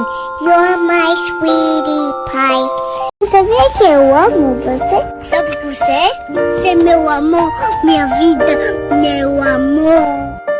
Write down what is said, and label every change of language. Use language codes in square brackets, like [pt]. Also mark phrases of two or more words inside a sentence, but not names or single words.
[en] You are my sweetie pie. [fr] Vous savez que moi, mon passé, ça c'est [pt] meu amor, minha vida, meu amor.